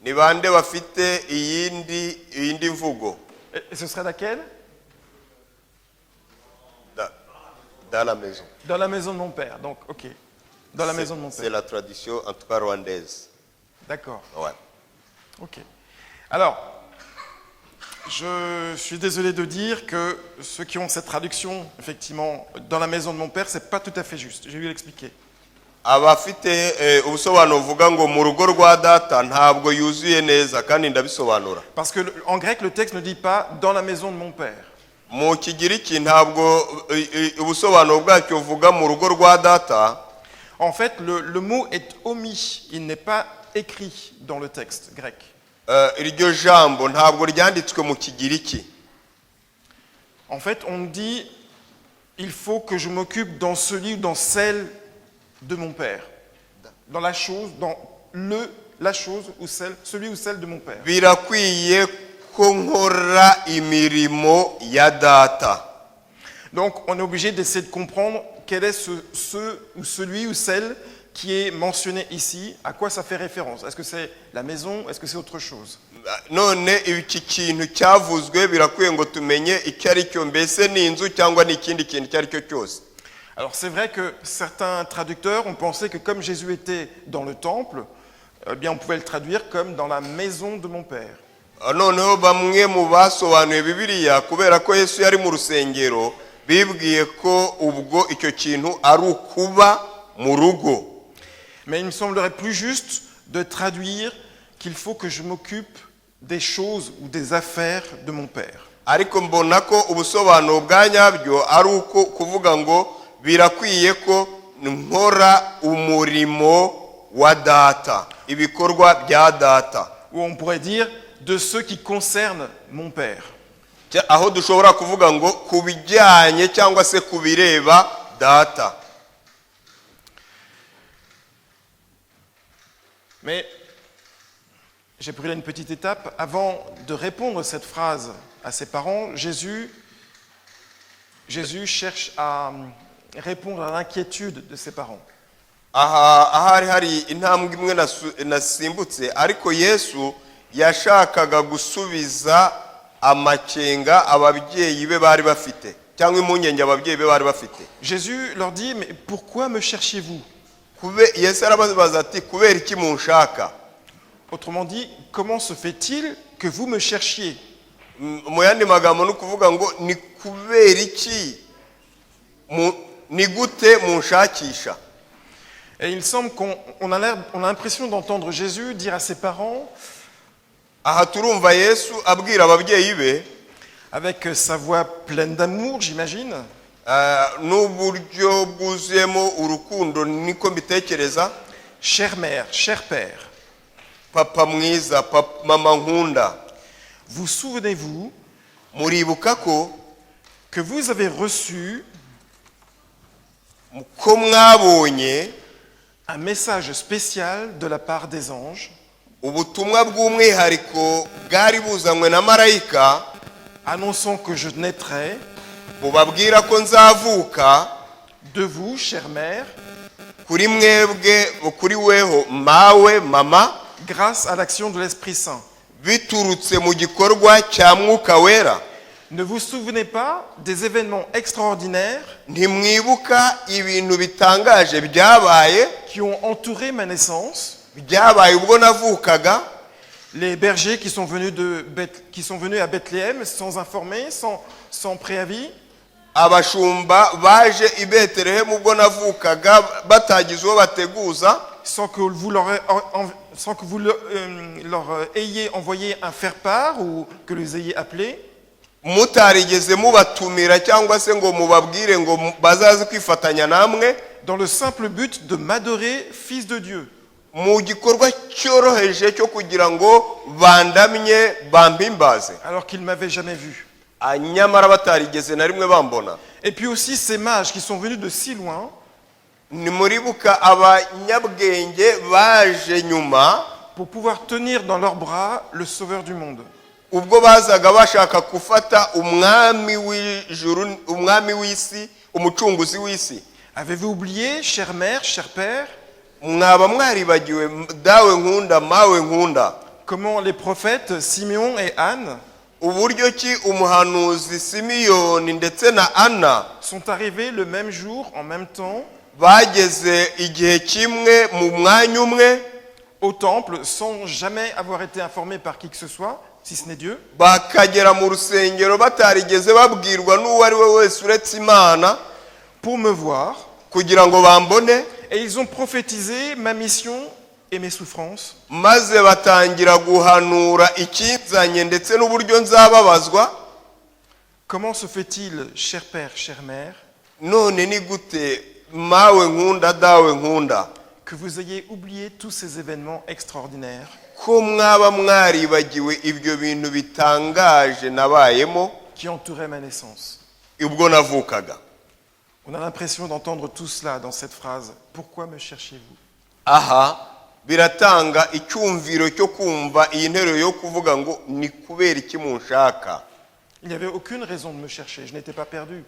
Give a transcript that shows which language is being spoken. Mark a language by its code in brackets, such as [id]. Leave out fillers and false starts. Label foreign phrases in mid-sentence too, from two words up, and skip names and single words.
[rw] ni bande bafite iyindi mvugo? [fr] Et ce serait laquelle? Dans la maison. Dans la maison de mon père. Donc, ok. Dans la maison de mon C'est père. la tradition, en tout cas rwandaise. D'accord. Ouais. Ok. Alors, je suis désolé de dire que ceux qui ont cette traduction, effectivement, dans la maison de mon père, c'est pas tout à fait juste. Je vais l'expliquer. [rw] Abafite ubusobanuro buvuga ngo mu rugo rwa data ntabwo yuzuye neza kandi ndabisobanura. [fr] Parce que en grec, le texte ne dit pas dans la maison de mon père. [rw] Mu kigiriki ntabwo ubusobanuro bwacyo buvuga mu rugo rwa data. [fr] En fait, le mot est omis. Il n'est pas écrit dans le texte grec. [rw] Iryo jambo ntabwo ryanditswe mu kigiriki. [fr] En fait, on dit il faut que je m'occupe dans celui ou dans celle de mon père. Dans la chose, dans la chose ou celui ou celle de mon père. [rw] Birakwiye ko nkora imirimo ya data. [fr] Donc, on est obligé d'essayer de comprendre quel est ce ou celui ou celle qui est mentionné ici, à quoi ça fait référence. Est-ce que c'est la maison? Est-ce que c'est autre chose? [rw] None iki kintu cyavuzwe birakwiye ngo tumenye icyo ari cyo, mbese ni inzu cyangwa ni ikindi kintu icyo ari cyo cyose. [fr] Alors c'est vrai que certains traducteurs ont pensé que comme Jésus était dans le temple, eh bien on pouvait le traduire comme dans la maison de mon père. [rw] Noneho bamwe mu basobanuye Bibiliya kubera ko Yesu yari mu rusengero bibwiye ko ubwo icyo kintu ari ukuba mu rugo. [fr] Mais il me semblerait plus juste de traduire qu'il faut que je m'occupe des choses ou des affaires de mon père. [rw] Ariko mbona ko ubusobanuro bwa nyabyo ari uko kuvuga ngo birakwiye ko nkora umurimo wa data, ibikorwa bya data. [fr] Ou on pourrait dire de ceux qui concernent mon père. [rw] Aho dushobora kuvuga ngo kubijyanye cyangwa se kubireba data. [fr] Mais j'ai pris là une petite étape. Avant de répondre cette phrase à ses parents, Jésus cherche à répondre à l'inquiétude de ses parents. [rw] Ahari hari intambwe imwe nasimbutse, ariko Yesu yashakaga gusubiza amakenga ababyeyi be bari bafite cyangwa impungenge ababyeyi be bari bafite. [fr] Jésus leur dit, mais pourquoi me cherchiez-vous? [rw] Yesu arababaza ati kubera iki munshaka? [fr] Autrement dit, comment se fait-il que vous me cherchiez? [rw] Mu yandi magambo ni kuvuga ngo ni kubera iki ni gute munshakisha? [fr] Et il semble on a l'impression d'entendre Jésus dire à ses parents, [rw] aha turumva Yesu abwira ababyeyi be [fr] avec sa voix pleine d'amour, j'imagine, [rw] n'uburyo bwuzuyemo urukundo niko mbitekereza, [fr] chère mère, cher père, [rw] papa mwiza, mama nkunda, [fr] vous souvenez-vous [rw] muribuka ko [fr] que vous avez reçu [rw] ko mwabonye [fr] un message spécial de la part des anges [rw] ubutumwa bw'umwihariko bwari buzanywe na marayika [fr] annonçant que je naîtrais [rw] bubabwira ko nzavuka [fr] de vous, chère mère, [rw] kuri mwebwe, kuri weho mawe mama, [fr] grâce à l'action de l'Esprit Saint. [rw] biturutse mu gikorwa cya Mwuka Wera. [fr] Ne vous souvenez pas des événements extraordinaires [rw] Ntimwibuka ibintu bitangaje byabaye [fr] qui ont entouré ma naissance? [rw] byabaye ubwo navukaga, [fr] Les bergers qui sont venus à Bethléem sans informer, sans préavis, [rw] abashumba baje i Betelehemu ubwo navukaga batagize uwo bateguza, [fr] sans que vous leur ayez envoyé un faire-part ou que les ayez appelés. [rw] mutarigeze mubatumira cyangwa se ngo mubabwire ngo bazaze kwifatanya namwe, [fr] Dans le simple but de m'adorer, fils de Dieu. [rw] mu gikorwa cyoroheje cyo kugira ngo bandamye bampimbaze, [fr] Alors qu'ils ne m'avaient jamais vu. [rw] nyamara batarigeze na rimwe bambona. [fr] Et puis aussi ces mages qui sont venus de si loin [rw] Nimuribuka abanyabwenge baje nyuma [fr] pour pouvoir tenir dans leurs bras le Sauveur du monde. [rw] ubwo bazaga bashaka gufata umwami w'ijuru, umwami w'isi, umucunguzi w'isi. [fr] Avez-vous oublié, chère mère, cher père, [rw] Mwaba mwaribagiwe dawe nkunda, mawe nkunda, [fr] comment les prophètes Simeon et Anne [rw] uburyo ki umuhanuzi Simiyoni ndetse na Ana [fr] sont arrivés le même jour, en même temps, [rw] bageze igihe kimwe mu mwanya umwe [fr] au temple sans jamais avoir été informés par qui que ce soit, si ce n'est Dieu, [rw] bakagera mu rusengero batarigeze babwirwa n'uwo ari we wese uretse Imana [fr] pour me voir. [rw] kugira ngo bambone, [fr] Et ils ont prophétisé ma mission et mes souffrances. [rw] maze batangira guhanura ikinzanye ndetse n'uburyo nzababazwa. [fr] Comment se fait-il, cher père, chère mère, [rw] None ni gute mawe nkunda dawe nkunda [fr] que vous ayez oublié tous ces événements extraordinaires [rw] ko mwaba mwaribagiwe ibyo bintu bitangaje nabayemo [fr] qui entouraient ma naissance? [rw] ubwo navukaga? [fr] On a l'impression d'entendre tout cela dans cette phrase. Pourquoi me cherchez-vous? [rw] Aha biratanga icyumviro cyo kumva iyi nteruro yo kuvuga ngo ni kubera iki munshaka. [fr] Il n'y avait aucune raison de me chercher, je n'étais pas perdu.